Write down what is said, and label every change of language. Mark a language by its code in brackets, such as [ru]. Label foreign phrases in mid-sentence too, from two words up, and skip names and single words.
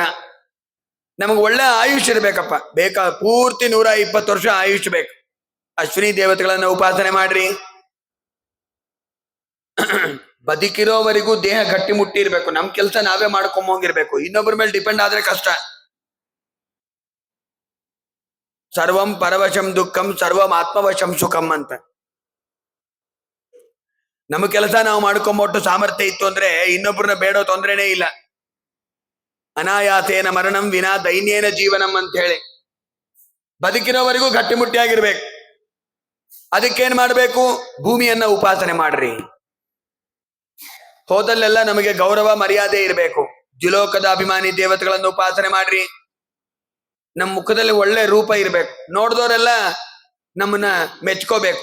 [kn] ನಮಗೆ ಒಳ್ಳೆ ಆಯುಷ್ ಇರ್ಬೇಕಪ್ಪ, ಪೂರ್ತಿ 120 ವರ್ಷ ಆಯುಷ್ ಬೇಕು. ಅಶ್ವಿನಿ ದೇವತೆಗಳನ್ನ ಉಪಾಸನೆ ಮಾಡ್ರಿ. ಬದುಕಿರೋವರೆಗೂ ದೇಹ ಗಟ್ಟಿ ಮುಟ್ಟಿ ಇರ್ಬೇಕು. ನಮ್ ಕೆಲಸ ನಾವೇ ಮಾಡ್ಕೊಂಬೋಂಗಿರ್ಬೇಕು. ಇನ್ನೊಬ್ಬರ ಮೇಲೆ ಡಿಪೆಂಡ್ ಆದ್ರೆ ಕಷ್ಟ. [sa] ಸರ್ವಂ ಪರವಶಂ ದುಃಖಂ ಸರ್ವಂ ಆತ್ಮವಶಂ ಸುಖಂ ಅಂತ. [kn] ನಮ್ಮ ಕೆಲಸ ನಾವು ಮಾಡ್ಕೊಂಬೊಟ್ಟು ಸಾಮರ್ಥ್ಯ ಇತ್ತು ಅಂದ್ರೆ ಇನ್ನೊಬ್ಬರನ್ನ ಬೇಡೋ ತೊಂದ್ರೆನೇ ಇಲ್ಲ. [sa] ಅನಾಯಾಸೇನ ಮರಣಂ ವಿನಾ ದೈನ್ಯೇನ ಜೀವನಂ [kn] ಅಂತ ಹೇಳಿ ಬದುಕಿರೋವರೆಗೂ ಗಟ್ಟಿಮುಟ್ಟಿಯಾಗಿರ್ಬೇಕು. ಅದಕ್ಕೇನ್ ಮಾಡ್ಬೇಕು? ಭೂಮಿಯನ್ನ ಉಪಾಸನೆ ಮಾಡ್ರಿ. ಹೋದಲ್ಲೆಲ್ಲ ನಮಗೆ ಗೌರವ ಮರ್ಯಾದೆ ಇರಬೇಕು. ದ್ಯುಲೋಕದ ಅಭಿಮಾನಿ ದೇವತೆಗಳನ್ನು ಉಪಾಸನೆ ಮಾಡ್ರಿ. ನಮ್ಮ ಮುಖದಲ್ಲಿ ಒಳ್ಳೆ ರೂಪ ಇರಬೇಕು. ನೋಡಿದವರೆಲ್ಲ ನಮ್ಮನ್ನ ಮೆಚ್ಕೋಬೇಕು.